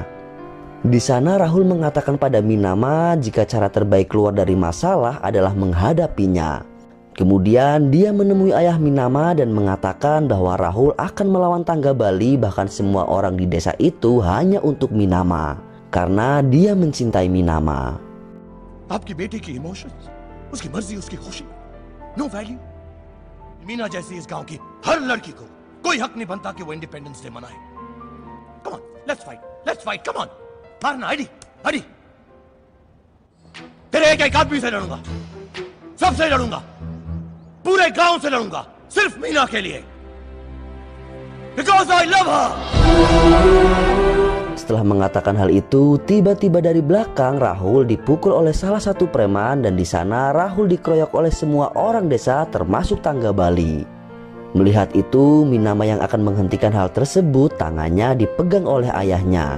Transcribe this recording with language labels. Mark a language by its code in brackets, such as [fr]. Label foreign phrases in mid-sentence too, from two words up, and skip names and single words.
[id] Di sana Rahul mengatakan pada Minama jika cara terbaik keluar dari masalah adalah menghadapinya. Kemudian dia menemui ayah Minama dan mengatakan bahwa Rahul akan melawan tangga Bali, bahkan semua orang di desa itu hanya untuk Minama karena dia mencintai Minama. [hi] आपकी बेटी की इमोशंस, उसकी मर्जी, उसकी खुशी, [en] no value. [hi] मीना जैसी इस गांव की हर लड़की को कोई हक नहीं बनता कि वो इंडिपेंडेंस डे मनाए। [en] come on, let's fight, come on, मारना, अड़ी। [hi] तेरे एक आदमी से लड़ूंगा, सबसे लड़ूंगा, पूरे गांव से लड़ूंगा, सिर्फ मीना के लिए, [en] because I love her. [id] Setelah mengatakan hal itu, tiba-tiba dari belakang Rahul dipukul oleh salah satu preman dan di sana Rahul dikeroyok oleh semua orang desa termasuk tangga Bali. Melihat itu, Minama yang akan menghentikan hal tersebut tangannya dipegang oleh ayahnya.